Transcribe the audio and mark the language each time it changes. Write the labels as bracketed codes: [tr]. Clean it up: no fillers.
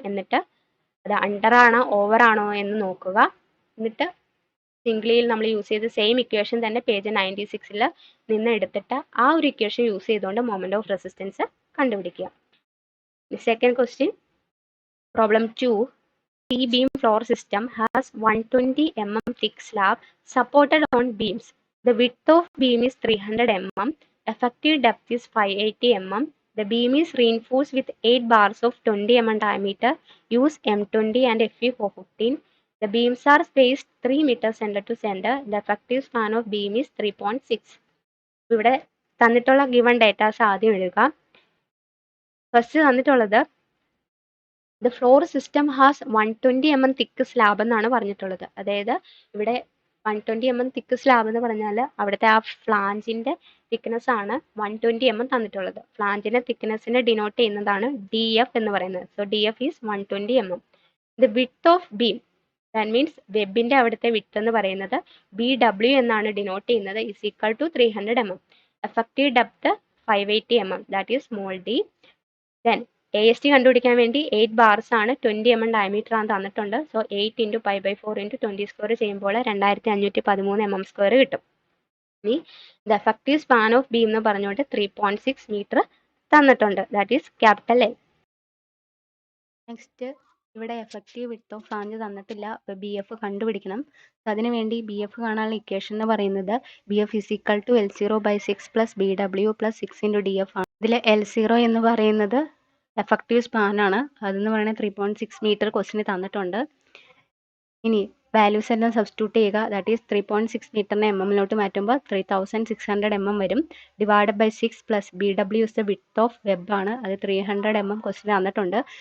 [ml] എന്നിട്ട് അത് അണ്ടർ ആണോ ഓവർ ആണോ എന്ന് നോക്കുക. എന്നിട്ട് സിംഗിളിൽ നമ്മൾ യൂസ് ചെയ്ത സെയിം ഇക്വേഷൻ തന്നെ പേജ് 96 നിന്ന് എടുത്തിട്ട് ആ ഒരു ഇക്വേഷൻ യൂസ് ചെയ്തുകൊണ്ട് മൊമെന്റ് ഓഫ് റെസിസ്റ്റൻസ് കണ്ടുപിടിക്കുക. [en] Second question, problem 2. T-beam floor system has 120 mm thick slab supported on beams. The width of beam is 300 mm. Effective depth is 580 mm. The beam is reinforced with 8 bars of 20 mm diameter. Use M20 and FE 415. The beams are spaced 3 meters center to center. The effective span of beam is 3.6. [ml] ഇവിടെ തന്നിട്ടുള്ള given datas ആദ്യം എഴുതുക. First തന്നിട്ടുള്ളത് [en] the floor system has 120 mm thick slab [ml] എന്നാണ് പറഞ്ഞിട്ടുള്ളത്. അതായത് ഇവിടെ 120 mm തിക്ക് slab എന്ന് പറഞ്ഞാൽ അവിടുത്തെ ആ ഫ്ലാഞ്ചിന്റെ തിക്നെസ് ആണ് 120 mm തന്നിട്ടുള്ളത്. ഫ്ലാഞ്ചിന്റെ തിക്നെസ്സിനെ ഡിനോട്ട് ചെയ്യുന്നതാണ് DF എന്ന് പറയുന്നത്. So DF is 120 mm. The width of beam, that means വെബിന്റെ അവിടുത്തെ വിഡ്ത്ത് എന്ന് പറയുന്നത് BW എന്നാണ് ഡിനോട്ട് ചെയ്യുന്നത്, is equal to 300 mm. Effective depth 580 mm, that is small d. Then AST കണ്ടുപിടിക്കാൻ വേണ്ടി 8 ബാർസ് ആണ്, 20 mm ഡയമീറ്റർ ആണ് തന്നിട്ടുണ്ട്. സോ 8 × π/4 × 20 സ്ക്വയർ ചെയ്യുമ്പോൾ 2513 mm സ്ക്വയർ കിട്ടും. ഇനി the effective span of beam എന്ന് പറഞ്ഞുകൊണ്ട് 3.6 മീറ്റർ തന്നിട്ടുണ്ട്, that is capital L. Next ഇവിടെ എഫക്റ്റീവ് വിഡ്ത്ത് ഓഫ് ഫ്ലാഞ്ച് തന്നിട്ടില്ല, അപ്പോൾ BF കണ്ടുപിടിക്കണം. അതിനുവേണ്ടി BF കാണാനുള്ള ഇക്വേഷൻ എന്ന് പറയുന്നത് BF is equal to L0/6 + BW + 6 × DF ആണ്. ഇതിൽ L0 എന്ന് പറയുന്നത് എഫക്റ്റീവ് സ്പാൻ ആണ്, അതെന്ന് പറയുന്നത് 3.6 മീറ്റർ ക്വസ്റ്റിന് തന്നിട്ടുണ്ട്. ഇനി വാല്യൂസ് എല്ലാം സബ്സ്റ്റിറ്റ്യൂട്ട് ചെയ്യുക, ദാറ്റ് ഈസ് 3.6 മീറ്ററിനെ mm മാറ്റുമ്പോൾ 3600 mm വരും. Divide by 6 + BW is the width of web ആണ്, അത് 300 mm ക്വസ്റ്റിന് തന്നിട്ടുണ്ട്.